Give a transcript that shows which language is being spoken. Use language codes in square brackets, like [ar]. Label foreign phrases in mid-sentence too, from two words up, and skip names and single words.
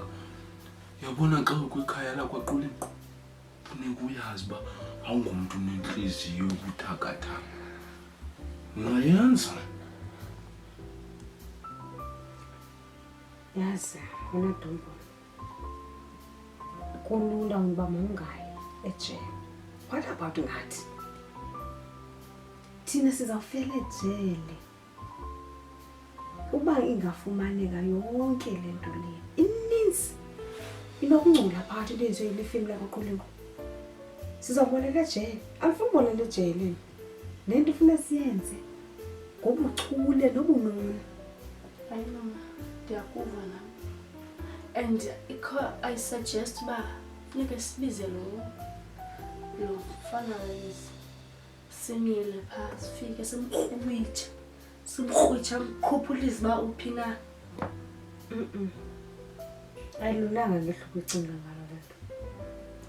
[xh] Uyabona xa ukwikhaya lakwaQuliqo funeka uyazi uba awungumntu unenhliziyo yobuthakathaka. Ungayenza. Yazi wena Dombolo, kulula ngoba mawungayi ejele. [en] What about ngathi? [xh] Thina sizawufela ejele. Uba ingafumaneka yonke le nto le ininzi inokungcola phakathi lezwe elifini lakwaQuliqo. Sizawubolela ejele. Alifuni ubolela ejele. Nento ufuna siyenze ngobuchule nobunono. Hayi mama, ndiyakuva nami. [en] And I suggest [xh] uba funeka sibize lo mfana simile phaa, sifike simkrwitsha mkhuphulise uba uphi na. Ayilulanga ngehluko icinga ngalo le nto.